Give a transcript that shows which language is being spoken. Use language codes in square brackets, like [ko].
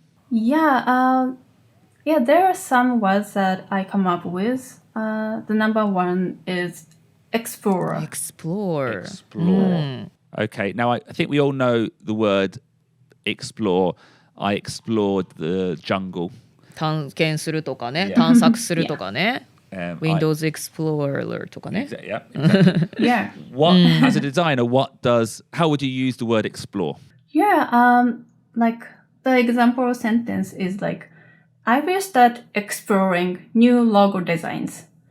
[en] Yeah, there are some words that I come up with. The number one is explorer. Explore. Okay, now I think we all know the word explore. I explored the jungle. [ja] 探検するとかね、探索するとかね。 Windows Explorer とかね。 [en] Yeah. What, as a designer, how would you use the word explore? Yeah, like the example sentence is like, I will start exploring new logo designs.